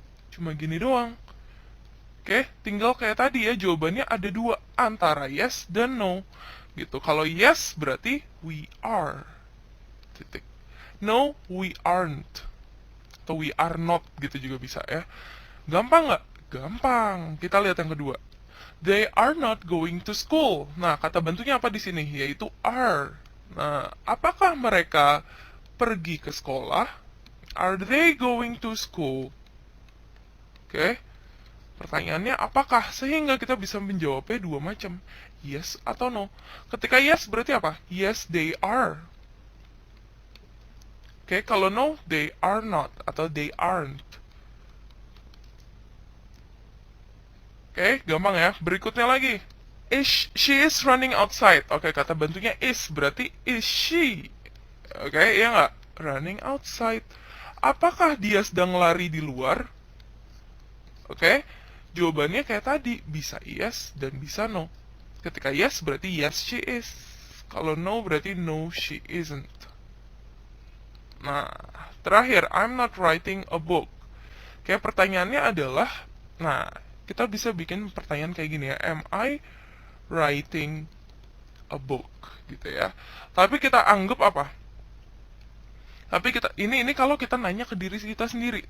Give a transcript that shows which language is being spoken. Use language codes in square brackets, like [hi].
[id] Cuma gini doang. Oke, tinggal kayak tadi ya, jawabannya ada dua, antara yes dan no. Gitu. Kalau yes berarti [en] we are. [id] Titik. [en] No, we aren't. [id] Atau [en] we are not [id] gitu juga bisa ya. Gampang nggak? Gampang. Kita lihat yang kedua. [en] They are not going to school. [id] Nah, kata bantunya apa di sini? Yaitu are. Nah, apakah mereka pergi ke sekolah? [en] Are they going to school? [id] Oke. Pertanyaannya apakah? Sehingga kita bisa menjawabnya dua macam. [en] Yes atau no. [id] Ketika yes berarti apa? [en] Yes, they are. Oke, kalau no, they are not. Atau they aren't. [id] Oke, gampang ya. Berikutnya lagi. [en] She is running outside. [id] Oke, kata bantunya is. Berarti is she. Oke, ya nggak? [en] Running outside. [id] Apakah dia sedang lari di luar? Oke, jawabannya kayak tadi. Bisa yes dan bisa no. [en] Ketika yes berarti yes she is. Kalau no berarti no she isn't. Nah, terakhir. I'm not writing a book. [id] Oke, pertanyaannya adalah. Nah, kita bisa bikin pertanyaan kayak gini ya. [en] Am I writing a book? [id] Gitu ya. Tapi kita anggap apa? Tapi ini kalau kita nanya ke diri kita sendiri.